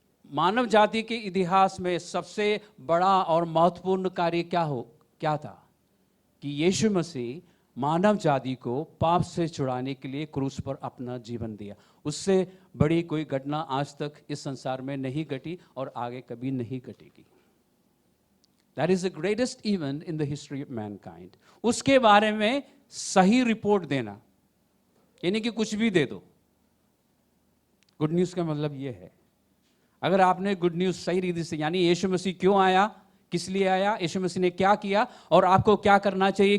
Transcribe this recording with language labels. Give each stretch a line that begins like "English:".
Hindi: मानव जाति के इतिहास में सबसे बड़ा और महत्वपूर्ण कार्य क्या था? कि यीशु मसीह मानव जाति को पाप से छुड़ाने के लिए क्रूस पर अपना जीवन दिया। उससे बड़ी कोई घटना आज तक इस संसार में नहीं घटी और आगे कभी नहीं घटेगी।
English: That is the greatest event in the history of mankind.
Hindi: उसके बारे में सही रिपोर्ट देना, यानी कि कुछ भी दे दो। गुड न्यूज का मतलब यह है, अगर आपने गुड न्यूज सही रीति से, यानी यीशु मसीह क्यों आया, किस लिए आया, यीशु मसीह ने क्या किया और आपको क्या करना चाहिए।